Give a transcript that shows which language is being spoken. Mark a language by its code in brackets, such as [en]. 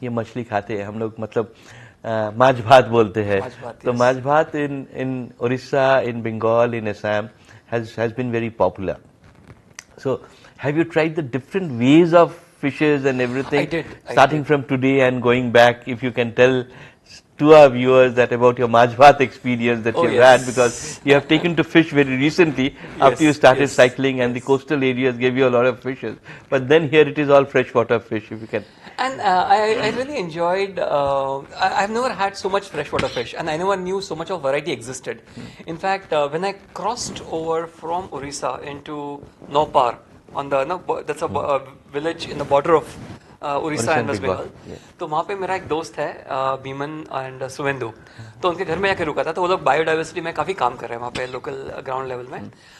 [hi] ये मछली खाते हैं हम लोग, मतलब माछ भात बोलते हैं। तो माछ भात [en] in Orissa, in Bengal, in Assam has been very popular. So have you tried the different ways of fishes and everything? I did. Starting from today and going back, if you can tell to our viewers that about your Majh Bhat experience that you've had, because you have taken to fish very recently after you started cycling, and the coastal areas gave you a lot of fishes, but then here it is all freshwater fish, if you can. And I really enjoyed, I've never had so much freshwater fish, and I never knew so much of variety existed. In fact, when I crossed over from Orissa into Nopar, that's a village in the border of [hi] Orissa and waste Bengal, तो वहाँ पे मेरा एक दोस्त है भीमन and Suvendu, तो उनके घर में जाके रुका था। तो वो लोग बायोडाइवर्सिटी में काफ़ी काम कर रहे हैं वहाँ पे लोकल ग्राउंड लेवल में।